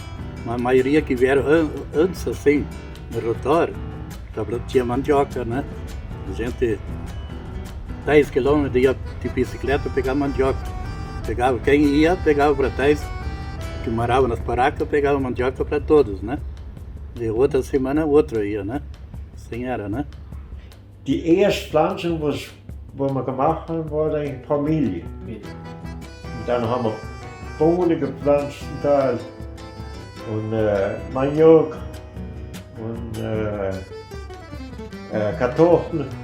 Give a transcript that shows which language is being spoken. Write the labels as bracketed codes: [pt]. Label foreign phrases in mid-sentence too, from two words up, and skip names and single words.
[pt] A maioria que vieram antes assim, no rotório, tinha mandioca, né? A gente 10 quilômetros ia de bicicleta pegar mandioca. Quem ia, pegava para trás, que morava nas barracas, pegava mandioca para todos, né? E outra semana outro ia, né? Assim era, né? [de] Die erste Pflanzung, was wir gemacht haben, war eine Familie. Und dann haben wir Bohnen gepflanzt und Maniok und Kartoffeln.